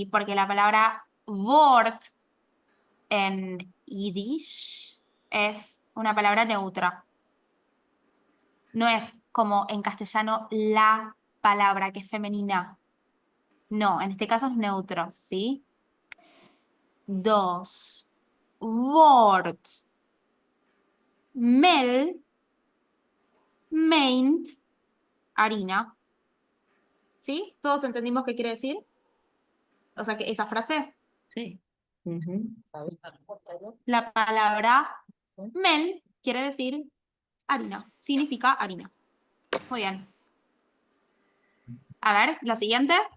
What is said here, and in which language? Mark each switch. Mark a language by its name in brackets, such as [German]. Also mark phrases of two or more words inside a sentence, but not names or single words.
[Spanish] Porque la palabra Wort en Yiddish es una palabra neutra. No es como en castellano la palabra que es femenina. No, en este caso es neutro, ¿sí? 2. Wort. [Yiddish] Mel. Meint. [Spanish] Harina. ¿Sí? ¿Todos entendimos qué quiere decir? O sea, que esa frase. Sí. La palabra mel quiere decir harina. Significa harina. Muy bien. A ver, la siguiente.